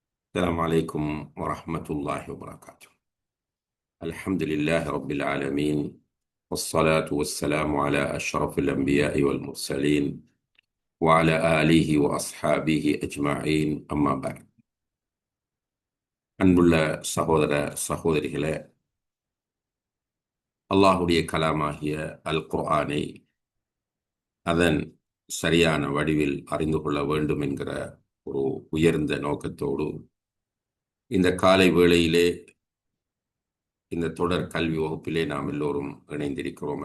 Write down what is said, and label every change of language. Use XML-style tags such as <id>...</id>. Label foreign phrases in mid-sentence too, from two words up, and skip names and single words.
<ar>السلام عليكم ورحمة الله وبركاته. الحمد لله رب العالمين، والصلاة والسلام على أشرف الأنبياء والمرسلين وعلى آله وأصحابه أجمعين. أما بعد.</ar> <ta>அன்புள்ள சகோதர சகோதரிகளே, அல்லாஹுடைய கலாமாகிய அல் குர்ஆனை அதன் சரியான வடிவில் அறிந்து கொள்ள வேண்டும் என்கிற ஒரு உயர்ந்த நோக்கத்தோடு இந்த காலை வேளையிலே இந்த தொடர் கல்வி வகுப்பிலே நாம் எல்லோரும் இணைந்திருக்கிறோம்.</ta>